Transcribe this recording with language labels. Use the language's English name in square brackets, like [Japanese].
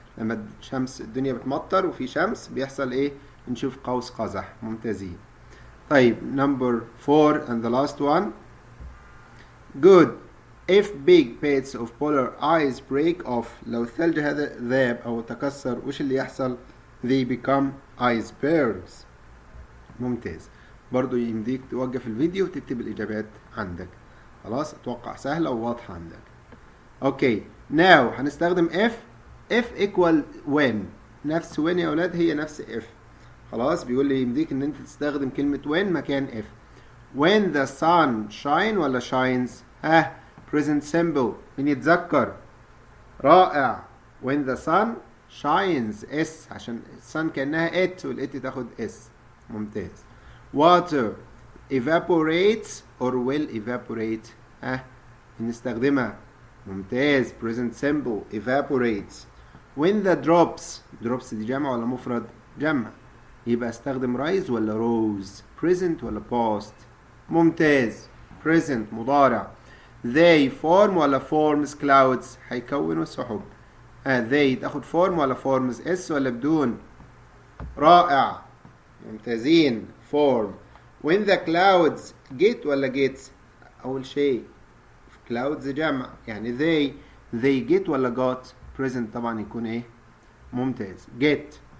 [Arabic] لما الدنيا بتمطر وفي شمس بيحصل ايه؟ نشوف قوس قزح. ممتازين. [English] طيب number 4 and the last one. Good. If big bits of polar ice break off، [Arabic] لو الثلج هذا ذاب أو تكسر وش اللي يحصل؟ [English] They become icebergs. [Arabic] ممتاز. برضو يمديك توقف الفيديو وتكتب الإجابات عندك. خلاص أتوقع سهلة وواضحة عندك. أوكي. [English] Now [Arabic] هنستخدم [English] if equal when. [Arabic] نفس when يا أولاد هي نفس if. خلاص بيقول لي يمديك إن أنت تستخدم كلمة when مكان if. [English] When the sun shine ولا shines؟ present simple. [Arabic] مين يتذكر؟ رائع. [English] When the sun shines s عشان sun كأنها it والit تاخد s. [Arabic] ممتاز. [English] Water evaporates or will evaporate؟ [Arabic] نستخدمها. [English] ممتاز. present simple evaporates. When the drops [Arabic] دي جمع ولا مفرد؟ جمع. يبقى استخدم rise ولا rose؟ present ولا past؟ ممتاز. [English] present مضارع. They form ولا forms clouds؟ [Arabic] هيكونوا سحب. they تاخد form ولا forms؟ s ولا بدون؟ رائع. ممتازين. form. [English] When the clouds get ولا gets؟ [Arabic] أول شيء [English] clouds جمع يعني they get ولا got؟ present طبعا يكون ايه؟ ممتاز. get.